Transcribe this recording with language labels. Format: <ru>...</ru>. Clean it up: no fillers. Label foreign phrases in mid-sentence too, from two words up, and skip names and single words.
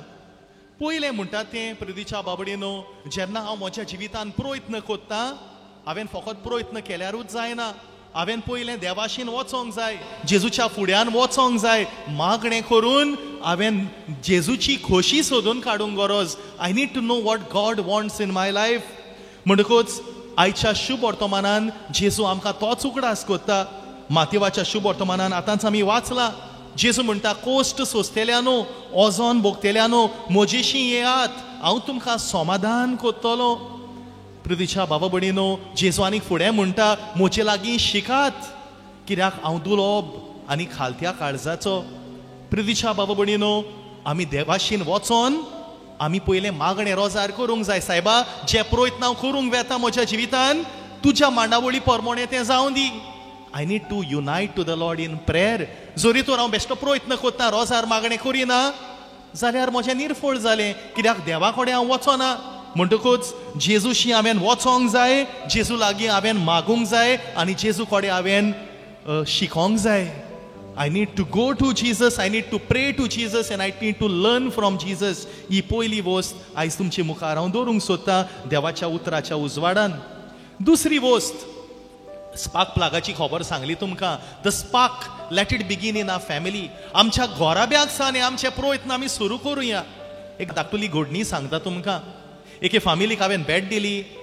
<kok>पयलें म्हणटा तें प्रितीच्या बाबडीनो, जेन्ना हांव म्हज्या जिवितान प्रयत्न कोत्तां, हांवें फकत प्रयत्न केल्यारूच जायना, हांवें पयलें देवाशीन वचोंक जाय, जेजूच्या फुड्यान वचोंक जाय, मागणें करून हांवें जेजूची खोशी सोदून काडूंक गरज.</kok> <en>I need to know what God wants in my life.</en> <kok>म्हणटकूच आयच्या शुभ वर्तमानान जेजू आमकां तोच उगडास कोत्ता. मातेवाच्या शुभ वर्तमानान आतांच आमी वाचलां, जेजू म्हणटा, कोश्ट सोंसतेल्यानो, ओजोन भोगतेल्यानो म्हजेशी येयात, हांव तुमकां समाधान कोत्तलो. प्रितीच्या बाबा भणीनो, जेजू आनीक फुडें म्हणटा, म्हजे लागीं शिकात, कित्याक हांव दुलोब आनी खालत्या काळजाचो. प्रितीच्या बाबा भणीनो, आमी देवाशीन वचोन आमी पयलें मागणें रोजार करूंक जाय. सायबा, जे प्रयत्न हांव करूंक वेता म्हज्या जिवितान, तुज्या मांडावळी परमोणें तें जावं दी.</kok> <en>I need to unite to the Lord in prayer.</en> <kok>जरी तर हांव बेश्टो प्रयत्न करता, रोजार मागणें करिना, जाल्यार म्हजें निर्फळ जालें. कित्याक देवा कडेन हांव वचोना. म्हणटकूच जेजूशी हांवें वचोंक जाय, जेजू लागीं हांवें मागूंक जाय आनी जेजू कडेन हांवें शिकोंक जाय.</kok> <en>I need to go to Jesus, I need to pray to Jesus, and I need to learn from Jesus.</en> <kok>ही पयली वस्त आयज तुमचे मुखार हांव दवरूंक सोदतां देवाच्या उतराच्या उजवाडान. दुसरी वस्त, स्पार्क प्लागाची खबर सांगली तुमकां.</kok> <en>The spark, let it begin in our family.</en> <kok>आमच्या घोराब्याक सावन आमचे प्रयत्न आमी सुरू करुया. एक धाकटुली घडणी सांगता तुमकां. एके फॅमिलीक हांवें भेट दिली.</kok>